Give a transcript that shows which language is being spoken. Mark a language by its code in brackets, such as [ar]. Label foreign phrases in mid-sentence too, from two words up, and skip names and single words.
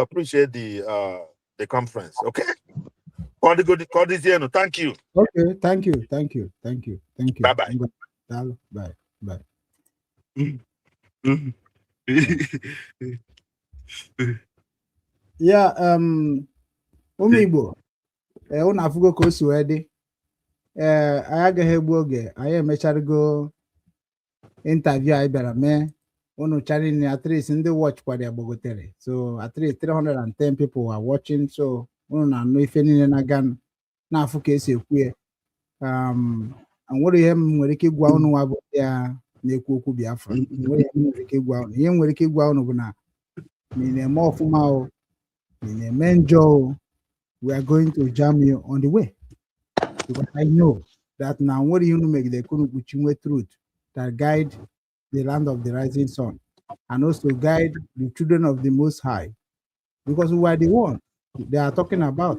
[en] Appreciate the conference. Okay. Thank you. Okay, thank you. Bye bye. Bye. Yeah, [ig] Igbo. Unu afụgo ka o si wee dị. Anyị agaghị egbu oge, anyị emecharago interview anyị bịara mee. Unu charin [en] at least [ig] ndị watch kwara ya gbagotere. [en] So at least 310 people are watching. [ig] So unu na-anụ ife niile na-aga na-afụ ka esi ekwu ya. Nwere ihe m nwere ike ịgwa unu nwa bụ ya na-ekwu okwu Biafra. Nwere ihe m nwere ike ịgwa unu. Ihe m nwere ike ịgwa unu bụ na ma ị na-eme ọfụma o, ma ị na-eme njọ o, [en] we are going to jam you on the way. Because I know that now what you make the truth that guide the land of the rising sun and also guide the children of the Most High. Because we are the one they are talking about.